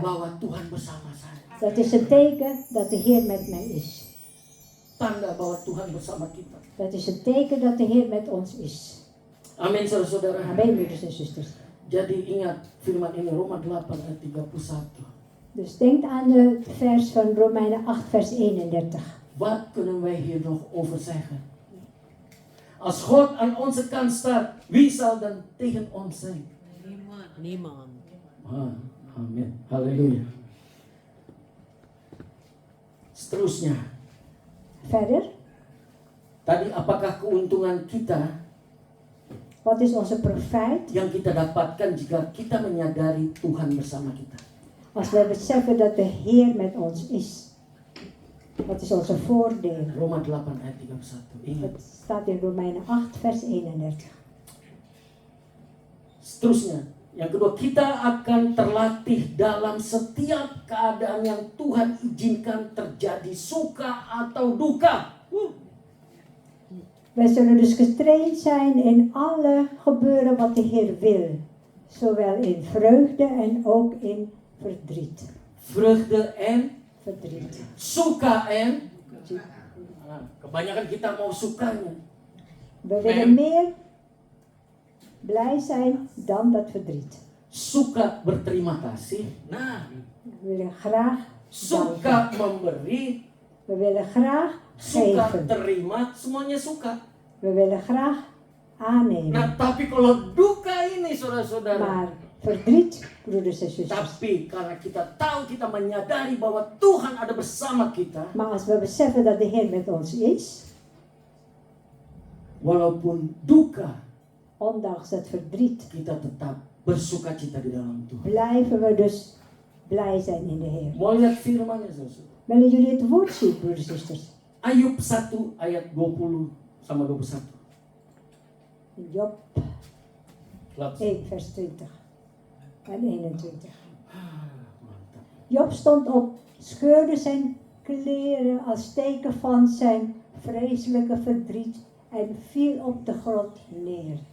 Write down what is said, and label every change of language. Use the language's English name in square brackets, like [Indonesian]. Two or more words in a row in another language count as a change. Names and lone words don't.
[Indonesian] bahwa Tuhan bersama saya. [Dutch] dat is een teken dat de Heer met mij is. [Indonesian] Tanda bahwa Tuhan bersama kita. [Dutch] Dat is een teken dat de Heer met ons is. [Indonesian] Amin, saudara-saudara. [Dutch] Amen, broeders en zusters. [Indonesian] Jadi ingat firman ini Roma 8 ayat 31. [Dutch] Dus denk aan de vers van Romeinen 8 vers 31. Wat kunnen wij hier nog over zeggen? Als God aan onze kant staat, wie zal dan tegen ons zijn? Niemand. [Indonesian] Amin. Halleluja. Seterusnya, [Dutch] Verder, [Indonesian] tadi apakah keuntungan kita [Dutch] wat is onze profijt [Indonesian] yang kita dapatkan jika kita menyadari Tuhan bersama kita? [Dutch] als wij beseffen dat de Heer met ons is? Wat is onze voordeel? [Indonesian] Roma 8 ayat 31. Ingat. [Dutch] Dat staat in Romeinen 8 vers 31. [Indonesian] Seterusnya, yang kedua, kita akan terlatih dalam setiap keadaan yang Tuhan izinkan terjadi, suka atau duka. [Dutch] Wij zullen dus getraind zijn in alle gebeuren wat de Heer wil. Zowel in vreugde en ook in verdriet. Vreugde en Verdriet. [Indonesian] suka en kebanyakan kita mau sukanya. [Dutch] We willen meer blij zijn dan dat verdriet. [Indonesian] Suka berterima kasih. Nah, [Dutch] We willen graag danken. [Indonesian] suka memberi, [Dutch] We willen graag [Indonesian] suka [Dutch] geven. [Indonesian] terima, semuanya suka. [Dutch] We willen graag aannemen. [Indonesian] Nah, tapi kalau duka ini saudara-saudara, [Dutch] Maar verdriet, broeders en zusters. [Indonesian] tapi karena kita tahu, kita menyadari bahwa Tuhan ada bersama kita, [Dutch] Maar als we beseffen dat de Heer met ons is, [Indonesian] walaupun duka, [Dutch] ondanks het verdriet, [Indonesian] kita tetap bersuka cita di dalam Tuhan. [Dutch] blijven we dus blij zijn in de Heer. [Indonesian] Mau lihat firman-Nya, saudara? [Dutch] Willen jullie het woord zien, broeders en zusters? [Indonesian] Ayub 1 ayat 20 sama 21. [Dutch] Job Laat. 1 vers 20 en 21. [Indonesian] Mantap. [Dutch] Job stond op, scheurde zijn kleren als teken van zijn vreselijke verdriet en viel op de grond neer.